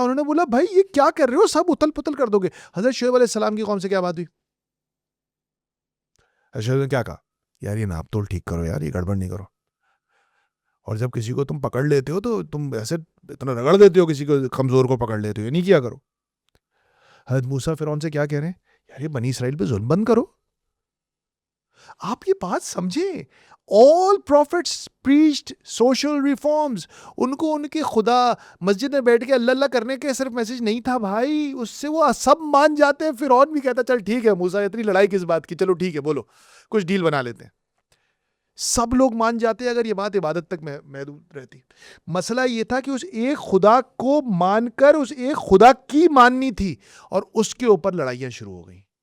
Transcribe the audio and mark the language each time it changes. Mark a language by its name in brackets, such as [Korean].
[Urdu] انہوں نے بولا بھائی یہ کیا کر رہے ہو، سب اتل پتل کر دو گے. حضرت شعیب علیہ السلام کی قوم سے کیا بات ہوئی؟ حضرت شعیب نے کیا کہا؟ یار یہ ناپ تول ٹھیک کرو، یار یہ گڑبڑ نہیں کرو. اور جب کسی کو تم پکڑ لیتے ہو تو تم ایسے اتنا رگڑ دیتے ہو، کسی کو کمزور کو پکڑ لیتے ہو، یہ نہیں کیا کرو. حضرت موسیٰ فرعون سے کیا کہہ رہے ہیں؟ یار یہ بنی اسرائیل پہ ظلم بند کرو. آپ یہ بات سمجھیں، [English] all prophets preached social reforms. [Urdu] ان کو ان کے خدا مسجد میں بیٹھ کے اللہ اللہ کرنے کے صرف میسج نہیں تھا بھائی، اس سے وہ سب مان جاتے ہیں. فرعون بھی کہتا چل ٹھیک ہے موسیٰ اتنی لڑائی کس بات کی، چلو ٹھیک ہے بولو کچھ ڈیل بنا لیتے ہیں. سب لوگ مان جاتے اگر یہ بات عبادت تک محدود رہتی. مسئلہ یہ تھا کہ اس ایک خدا کو مان کر اس ایک خدا کی ماننی تھی، اور اس کے اوپر لڑائیاں شروع ہو گئیں.